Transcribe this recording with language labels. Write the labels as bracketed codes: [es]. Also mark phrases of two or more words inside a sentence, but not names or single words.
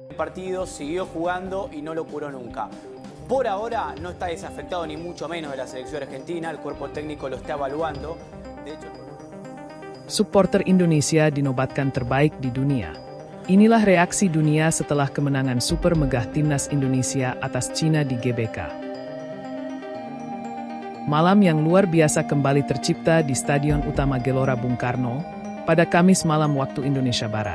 [es] partido, siguió jugando y no lo curó nunca. Por ahora no está desafectado ni mucho menos de la selección argentina, el cuerpo técnico lo está evaluando. De hecho, [id] supporter Indonesia dinobatkan terbaik di dunia. Inilah reaksi dunia setelah kemenangan super megah timnas Indonesia atas Cina di GBK. Malam yang luar biasa kembali tercipta di Stadion Utama Gelora Bung Karno pada Kamis malam waktu Indonesia Barat.